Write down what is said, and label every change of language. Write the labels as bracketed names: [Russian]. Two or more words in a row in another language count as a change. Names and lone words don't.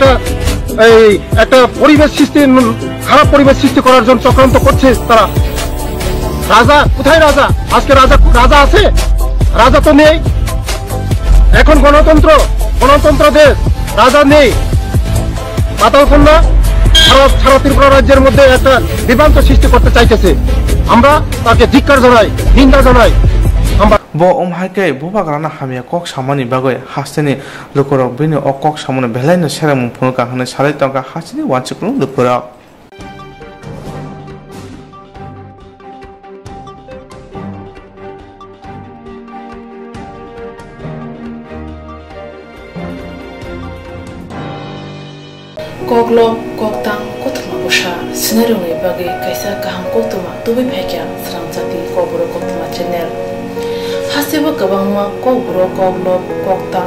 [Bangla] একটা পরিবেশ সৃষ্টি খারাপ পরিবেশ সৃষ্টি করার জন্য চক্রান্ত করছে তারা রাজা কোথায় আজকে রাজা আছে রাজা তো নেই এখন গণতন্ত্র দেশ রাজা নেই পাতালকন্যা সারা ত্রিপুরা রাজ্যের মধ্যে একটা বিভ্রান্ত সৃষ্টি করতে চাইতেছে আমরা তাকে ধিক্কার জানাই নিন্দা জানাই [Kok Borok] bo omhaike bobagara na hamya kok samani bagoi hasteni lokoro bini o kok samone belaino seramung phunuka hone salai tongka hasini wanchiklung lokoro Koglo koktang kotma busha sinarungi bagi kaisa kaham kotma tubi phekya sramjati kobro kotma channel Hasiba kabangma kogro koglo koktang